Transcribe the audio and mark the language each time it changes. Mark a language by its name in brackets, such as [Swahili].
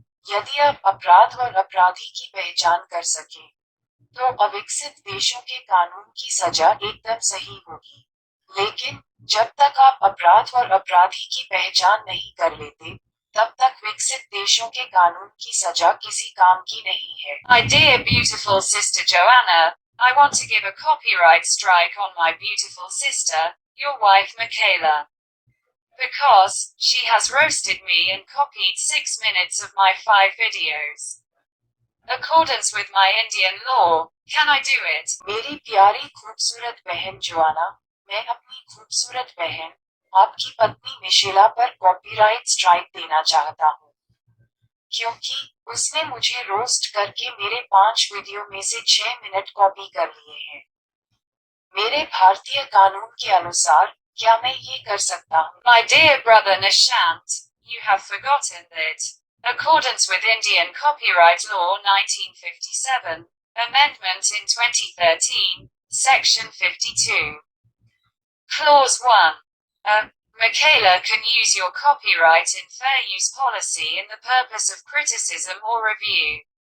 [Hindi] यदि आप अपराध और अपराधी की पहचान कर सकें, तो अविकसित देशों के कानून की सजा एकदम सही होगी। लेकिन जब तक आप अपराध और अपराधी की पहचान नहीं कर लेते, तब तक विकसित देशों के कानून की सजा किसी काम की नहीं है। [English] My dear beautiful sister Joanna, I want to give a copyright strike on my beautiful sister, your wife Michaela. Because she has roasted me and copied 6 minutes of my 5 videos. Accordance with my Indian law, can I do it? [Hindi] मेरी प्यारी खूबसूरत बहन Joanna, मैं अपनी खूबसूरत बहन, आपकी पत्नी मिशेला पर कॉपीराइट स्ट्राइक देना चाहता हूँ, क्योंकि उसने मुझे रोस्ट करके मेरे 5 वीडियो में से 6 मिनट कॉपी कर लिए हैं। मेरे भारतीय कानून के अनुसार क्या मैं ये कर सकता हूँ? [English] My dear brother Nishant, you have forgotten that, accordance with Indian Copyright Law 1957, Amendment in 2013, Section 52, Clause 1, Michaela can use your copyright in fair use policy in the purpose of criticism or review.